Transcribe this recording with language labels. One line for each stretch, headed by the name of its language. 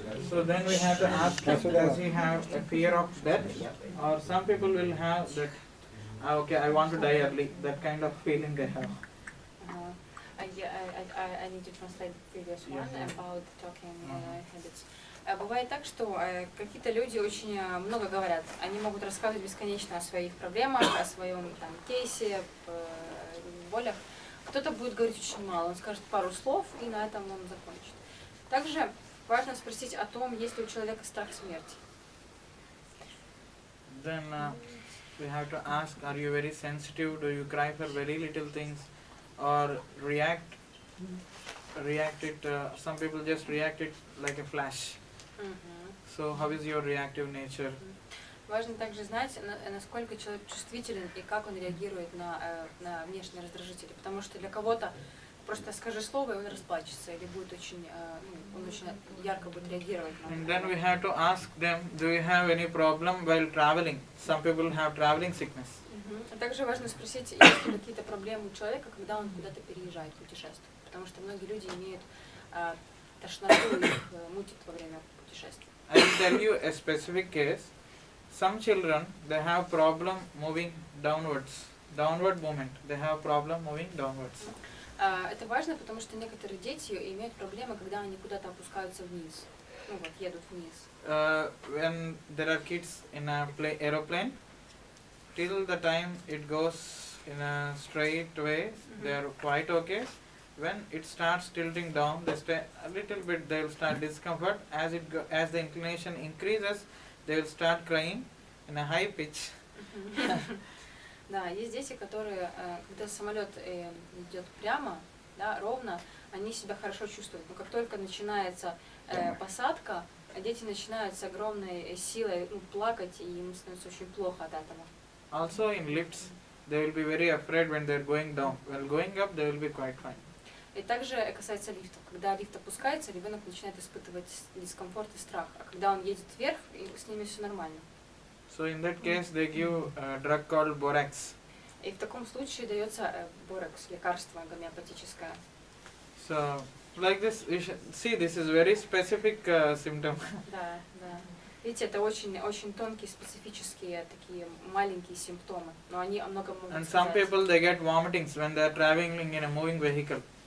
English: So then we have to ask him, does he have a fear of death, or some people will have that, okay, I want to die early, that kind of feeling they have. I need to translate the previous one Yeah. about talking habits.
Russian: Бывает так, что какие-то люди очень много говорят. Они могут рассказывать бесконечно о своих проблемах, о своем там, кейсе, болях. Кто-то будет говорить очень мало, он скажет пару слов, и на этом он закончит. Также важно спросить о том, есть ли у человека страх смерти.
English: Then we have to ask, are you very sensitive, do you cry for very little things, or react it, some people just react it like a flash. So how is your reactive nature?
Russian: Важно также знать, насколько человек чувствителен и как он реагирует на внешние раздражители. Потому что для кого-то просто скажи слово, и он расплачется, или будет очень, он очень ярко будет реагировать на
English: And then we have to ask them, do you have any problem while traveling? Some people have traveling sickness.
Russian: А также важно спросить, есть ли какие-то проблемы у человека, когда он куда-то переезжает, путешествует. Потому что многие люди имеют тошноту, их мутит во время путешествия.
English: I will tell you a specific case. Some children, they have problem moving downwards, downward movement. They have problem moving downwards.
Russian: Это важно, потому что некоторые дети имеют проблемы, когда они куда-то опускаются вниз. Ну вот, едут вниз.
English: When there are kids in a aeroplane, till the time it goes in a straight way, they are quite okay. When it starts tilting down, they stay a little bit. They will start discomfort. As the inclination increases, they will start crying in a high pitch.
Russian: Да, есть дети, которые, когда самолет идет прямо, да, ровно, они себя хорошо чувствуют. Но как только начинается посадка, дети начинают с огромной силой плакать, и им становится очень плохо от этого.
English: Also in lifts, they will be very afraid when they are going down. While going up, they will be quite fine.
Russian: И также касается лифтов. Когда лифт опускается, ребенок начинает испытывать дискомфорт и страх. А когда он едет вверх, с ними все нормально.
English: So in that case, they give a drug called borax.
Russian: И в таком случае дается борекс, лекарство гомеопатическое.
English: So like this, you should see this is very specific symptom.
Russian: Да, да. Видите, это очень, очень тонкие, специфические, такие маленькие симптомы, но они о многом могут
English: And some
Russian: сказать.
English: people they get vomitings when they are traveling in a moving vehicle.